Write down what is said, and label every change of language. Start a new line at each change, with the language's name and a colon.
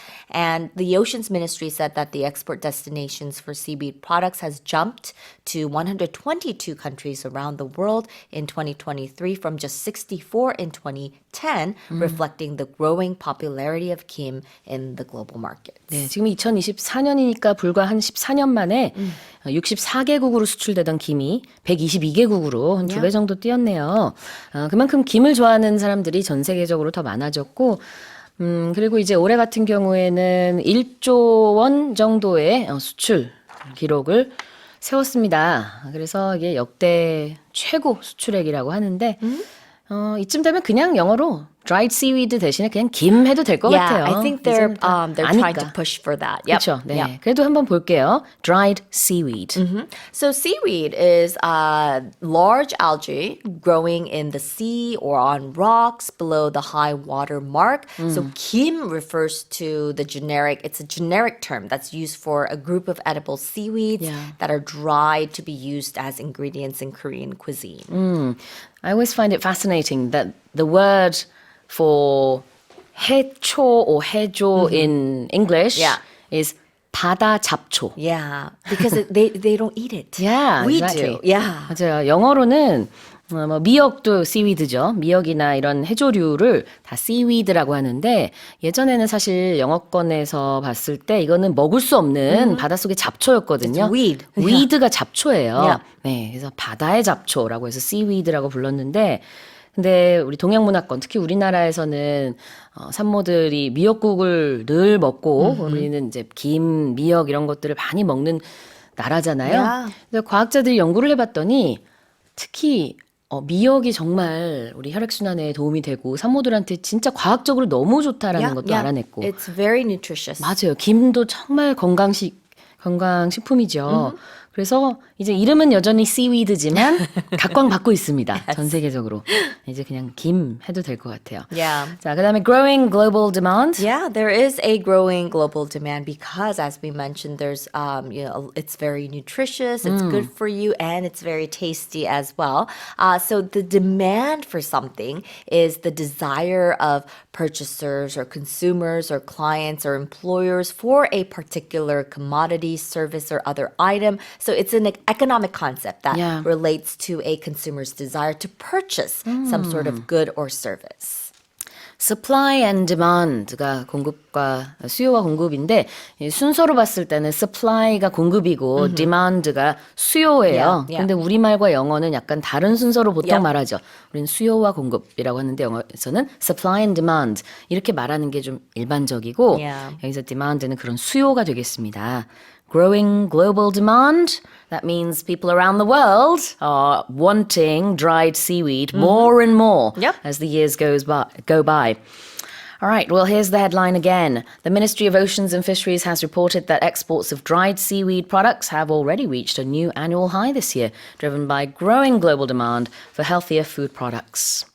English: And the Oceans Ministry said that the export destinations for seaweed products has jumped to 122 countries around the world in 2023 from just 64 in 2010, reflecting the growing popularity of kim in the global markets.
Korean: 네, 지금 2024년이니까 불과 한 14년 만에 64개국으로 수출되던 김이 122개국으로 한 2배 정도 뛰었네요. 그만큼 김을 좋아하는 사람들이 전 세계적으로 더 많아졌고 그리고 이제 올해 같은 경우에는 1조 원 정도의 수출 기록을 세웠습니다. 그래서 이게 역대 최고 수출액이라고 하는데 이쯤 되면 그냥 영어로 dried seaweed 대신에 그냥 김 해도 될 것 같아요.
English: I think they're trying to push for that. Yep.
Korean: 그렇죠. 네. 그래도 한번 볼게요. dried seaweed.
English: So seaweed is large algae growing in the sea or on rocks below the high water mark. So kim refers to the generic, it's a generic term that's used for a group of edible seaweeds that are dried to be used as ingredients in Korean cuisine. I always find it fascinating that the word for 해초 or 해조 in English is
Korean: 바다 잡초.
English: Yeah, because they don't eat it. Yeah, we exactly. do. Yeah.
Korean: 맞아요. 영어로는 미역도 seaweed죠. 미역이나 이런 해조류를 다 seaweed라고 하는데 예전에는 사실 영어권에서 봤을 때 이거는 먹을 수 없는 바닷속의 잡초였거든요.
English: It's weed.
Korean: weed가 잡초예요.
English: Yeah.
Korean: 네, 그래서 바다의 잡초라고 해서 seaweed라고 불렀는데 근데 우리 동양 문화권 특히 우리나라에서는 산모들이 미역국을 늘 먹고 우리는 이제 김, 미역 이런 것들을 많이 먹는 나라잖아요.
English: Yeah.
Korean: 근데 과학자들이 연구를 해봤더니 특히 미역이 정말 우리 혈액순환에 도움이 되고 산모들한테 진짜 과학적으로 너무 좋다라는 것도 알아냈고.
English: It's very nutritious.
Korean: 맞아요. 김도 정말 건강식품이죠. 그래서 이제 이름은 여전히 seaweed지만 각광받고 있습니다. 전 세계적으로. 이제 그냥 김 해도 될 것 같아요.
English: Yeah.
Korean: 자, 그다음에
English: growing global demand. Yeah, there is a growing global demand because, as we mentioned, there's, it's very nutritious, it's good for you, and it's very tasty as well. So the demand for something is the desire of purchasers or consumers or clients or employers for a particular commodity, service, or other item. So it's an economic concept that relates to a consumer's desire to purchase some sort of good or service. supply and demand
Korean: 가 공급과 수요와 공급인데 순서로 봤을 때는 supply가 공급이고 demand가 수요예요. 근데 우리말과 영어는 약간 다른 순서로 보통 말하죠. 우리는 수요와 공급이라고 하는데 영어에서는
English: supply and demand
Korean: 이렇게 말하는 게 좀 일반적이고 여기서 demand는 그런 수요가 되겠습니다.
English: Growing global demand, that means people around the world are wanting dried seaweed more and more as the years go by. All right, well, here's the headline again. The Ministry of Oceans and Fisheries has reported that exports of dried seaweed products have already reached a new annual high this year, driven by growing global demand for healthier food products.